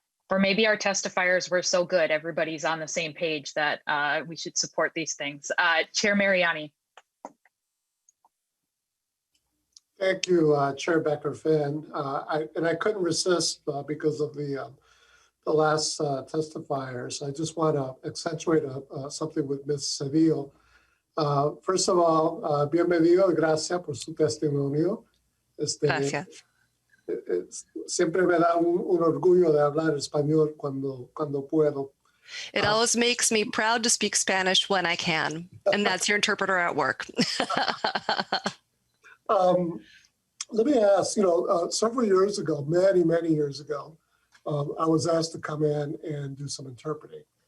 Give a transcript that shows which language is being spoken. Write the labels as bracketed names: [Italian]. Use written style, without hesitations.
[English] Or maybe our testifiers were so good, everybody's on the same page that we should support these things. Chair Mariani. Thank you, Chair Becker-Finn. I couldn't resist because of the last testifiers. I just want to accentuate something with Ms. Cedillo. First of all, [Spanish] bienvenido y gracias por su testimonio. Gracias. Siempre me da un orgullo de hablar español cuando puedo. [English] It always makes me proud to speak Spanish when I can, and that's your interpreter at work. Let me ask, several years ago, many years ago, I was asked to come in and do some interpreting.